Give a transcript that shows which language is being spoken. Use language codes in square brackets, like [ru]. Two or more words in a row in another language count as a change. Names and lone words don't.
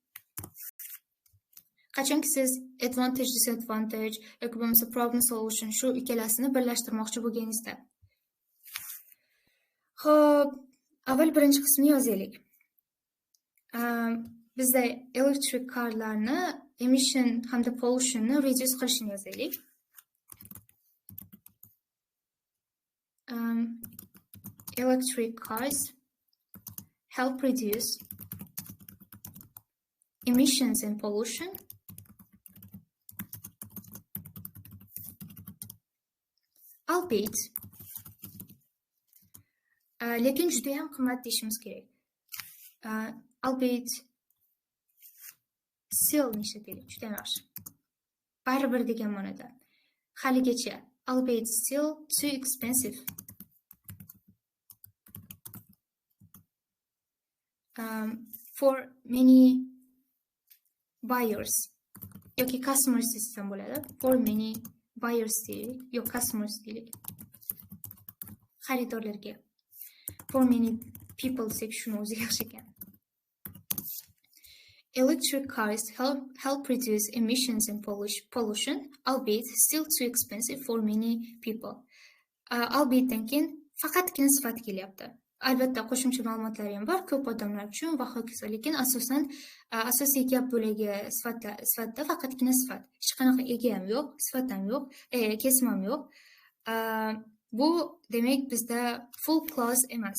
[uz] Qachonki siz [en] advantage, disadvantage [uz] yoki bo'lmasa [en] problem solution [uz] shu ikkalasini birlashtirmoqchi bo'lganingizda. Xo'p, avval birinchi qismini yozaylik. Bizda [en] electric carlarni [uz] emission hamda pollution'ni reduce qilishini yozaylik. [en] Electric cars help reduce emissions and pollution. Albeit, [uz] lekin juda ham qimmat deyishimiz kerak. [en] Albeit still [uz] ishlataylik, juda ham yaxshi. Baribir degan ma'noda. [en] Haligacha albeit still too expensive. For many buyers [uz] yoki customers desam bo'ladi. [en] For many buyers [uz] deylik, yoki customers deylik. Xaridorlarga. [en] For many people [uz] desak shuni o'zi yaxshi ekan. [en] Electric cars help reduce emissions and pollution, albeit still too expensive for many people. [uz] Albaitdan keyin faqatgina sifat kelyapti. Albatta qo'shimcha ma'lumotlar ham bor ko'p odamlar uchun va hokazo, lekin asosan asosiy gap bo'lagi sifatda faqatgina sifat. Hech qanaqa ega ham yo'q, sifat ham yo'q, kesma ham yo'q. Bu demak bizda [en] full clause [uz] emas.